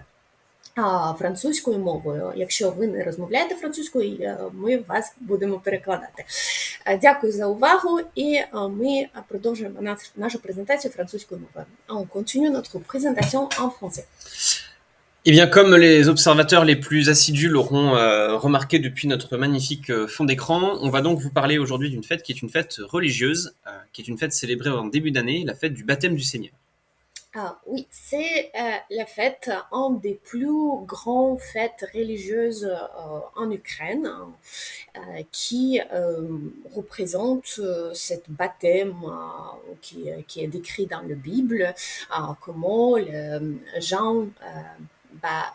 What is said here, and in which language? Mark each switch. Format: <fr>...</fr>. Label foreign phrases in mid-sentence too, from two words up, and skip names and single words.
<uk>Французькою мовою. Якщо ви не розмовляєте французькою, ми вас будемо перекладати. Дякую за увагу і ми продовжуємо нашу презентацію французькою мовою.</uk> <fr>On continue notre présentation en français. Eh bien, comme les observateurs les plus assidus l'auront remarqué depuis notre magnifique fond d'écran, on va donc vous parler aujourd'hui d'une fête qui est une fête religieuse, qui est une fête célébrée en début d'année, la fête du baptême du Seigneur. Oui, c'est la fête, une des plus grandes fêtes religieuses en Ukraine, qui représente cette baptême qui est décrit dans la Bible, comment Jean, bah,</fr>